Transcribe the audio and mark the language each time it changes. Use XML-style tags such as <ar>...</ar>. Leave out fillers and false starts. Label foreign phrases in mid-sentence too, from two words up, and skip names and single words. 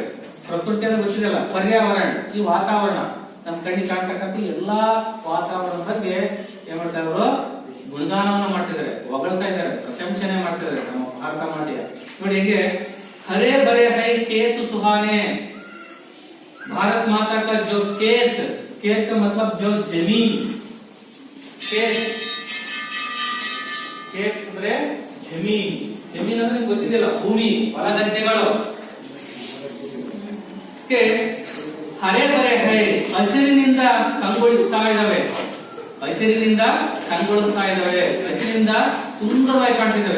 <kn>ಪ್ರಕೃತಿ ಅಂದ್ರೆ ಗೊತ್ತಿದೆಯಲ್ಲ, ಪರ್ಯಾವರಣ, ಈ ವಾತಾವರಣ, ನಮ್ಮ ಕಣ್ಣಿಗೆ ಕಾಣ್ತಕ್ಕಂಥ ಎಲ್ಲಾ ವಾತಾವರಣದ ಬಗ್ಗೆ ಏನ್ ಮಾಡ್ತಾರೆ ಅವರು? ಗುಣಗಾನವನ್ನ ಮಾಡ್ತಿದ್ದಾರೆ, ಹೊಗಳ್ತಾ ಇದ್ದಾರೆ, ಪ್ರಶಂಸನೆ ಮಾಡ್ತಿದ್ದಾರೆ ನಮ್ಮ ಭಾರತ ಮಾತೆಯ. ನೋಡಿ ಹೇಗೆ</kn> <hi>हरे भरे हैं खेत सुहाने. भारत माता का जो खेत का मतलब जो जमीन, खेत</hi> <kn>ಅಂದ್ರೆ ಜಮೀನ್ ಅಂದ್ರೆ ಗೊತ್ತಿದೆಯಲ್ಲ, ಭೂಮಿ, ಹೊಲ ಗದ್ದೆಗಳು.</kn> <hi>हरे भरे हैं,</hi> <kn>ಹಸಿರಿನಿಂದ ಕಂಗೊಳಿಸ್ತಾ ಇದ್ದಾವೆ, ಹಸಿರಿನಿಂದ ಸುಂದರವಾಗಿ ಕಾಣ್ತಿದ್ದಾವೆ.</kn>